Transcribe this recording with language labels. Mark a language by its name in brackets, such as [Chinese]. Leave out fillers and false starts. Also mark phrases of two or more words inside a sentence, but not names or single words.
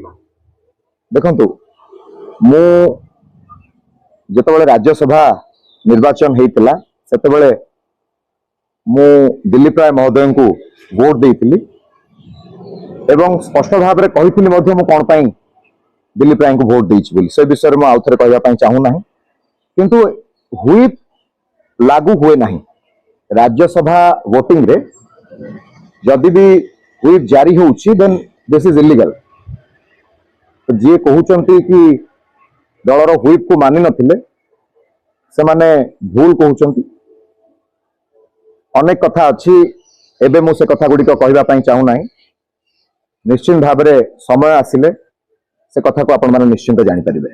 [Odia] ଦେଖନ୍ତୁ ମୁଁ ଯେତେବେଳେ ରାଜ୍ୟସଭା ନିର୍ବାଚନ ହୋଇଥିଲା ସେତେବେଳେ ମୁଁ ଦିଲୀପ ରାୟ ମହୋଦୟଙ୍କୁ ଭୋଟ ଦେଇଥିଲି ଏବଂ ସ୍ପଷ୍ଟ ଭାବ ରେ କହିଥିଲି ମଧ୍ୟ ମୁଁ କାହିଁ ପାଇଁ ଦିଲୀପ ରାୟଙ୍କୁ ଭୋଟ ଦେଇଛି ବୋଲି ସେ ବିଷୟରେ ମୁଁ ଆଉଥରେ କହିବା ପାଇଁ ଚାହୁଁ ନାହିଁ କିନ୍ତୁ ହ୍ୱିପ ଲାଗୁ ହୁଏ ନାହିଁ ରାଜ୍ୟସଭା ଭୋଟିଂରେ ଯଦି ବି ହ୍ୱିପ ଜାରି ହେଉଛି [English] then this is illegal [Odia] ତ ଯେ କହୁଛନ୍ତି କି ଦଳର ହ୍ୱିପକୁ ମାନି ନଥିଲେ ସେମାନେ ଭୁଲ କହୁଛନ୍ତି ଅନେକ କଥା ଅଛି ଏବେ ମୁଁ ସେ କଥା ଗୁଡ଼ିକୁ କହିବା ପାଇଁ ଚାହୁଁ ନାହିଁ ନିଶ୍ଚିତ ଭାବରେ ସମୟ ଆସିଲେ ସେ କଥାକୁ ଆପଣମାନେ ନିଶ୍ଚିତ ଜାଣି ପାରିବେ